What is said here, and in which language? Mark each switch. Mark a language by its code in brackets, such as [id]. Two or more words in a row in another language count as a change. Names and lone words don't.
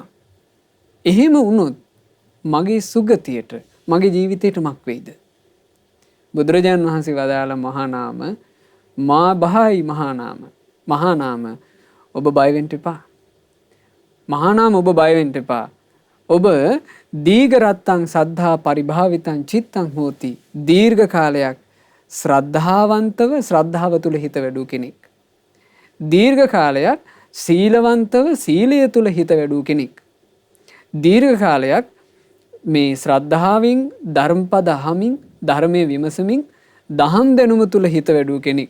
[si] එහෙම වුණොත් මගේ සුගතියට මගේ ජීවිතයට මක් වෙයිද? බුදුරජාණන් වහන්සේ වදාළ මහා නාම මා බහයි මහා නාම. මහා නාම ඔබ බය වෙන්න එපා. මහා නාම ඔබ බය වෙන්න එපා. [pi] ඔබ දීඝ රත්තං සද්ධා පරිභාවිතං චිත්තං හෝති. [si] දීර්ඝ කාලයක් ශ්‍රද්ධාවන්තව ශ්‍රද්ධාව තුල හිත වැඩූ කෙනෙක්. දීර්ඝ කාලයක් සීලවන්තව සීලය තුල හිත වැඩූ කෙනෙක්. දීර්ඝ කාලයක් මේ ශ්‍රද්ධාවෙන් ධර්මපද අහමින් ධර්මයේ විමසමින් දහම් දැනුම තුල හිත වැඩූ කෙනෙක්.